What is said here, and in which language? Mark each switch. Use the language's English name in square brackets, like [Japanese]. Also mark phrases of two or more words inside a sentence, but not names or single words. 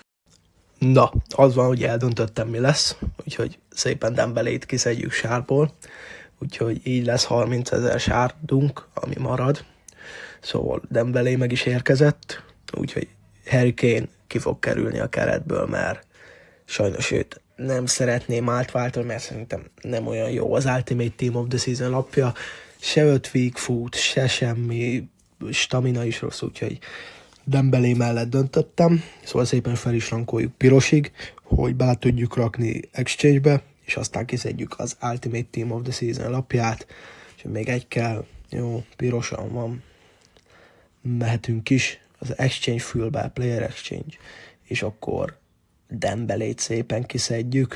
[Hungarian] Na, az van, hogy eldöntöttem, mi lesz, úgyhogy szépen Dembélét kiszedjük sárból, úgyhogy így lesz 30 000 sárdunk, ami marad. Szóval Dembélé meg is érkezett, úgyhogy Harry Kane ki fog kerülni a keretből, mert sajnos őt nem szeretném átváltani, mert szerintem nem olyan jó az Ultimate Team of the Season lapja, se [English] 5 week foot, [Hungarian] se semmi, stamina is rossz, úgyhogy Dembélé mellett döntöttem, szóval szépen fel is rankoljuk pirosig, hogy bele tudjuk rakni exchange-be, és aztán kiszedjük az Ultimate Team of the Season lapját, és még egy kell, jó, pirosan van, mehetünk is az exchange fülbe, [English] player exchange, [Hungarian] és akkor Dembélét szépen kiszedjük.